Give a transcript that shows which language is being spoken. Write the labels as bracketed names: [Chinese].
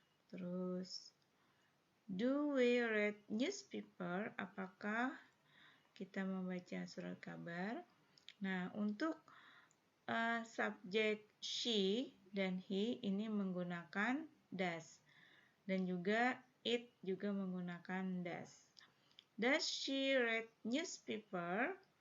[English] Terus do we read newspaper? [Indonesian] Apakah kita membaca surat kabar? Nah, untuk subjek she dan he ini menggunakan does, dan juga it juga menggunakan does. [English] Does she read newspaper?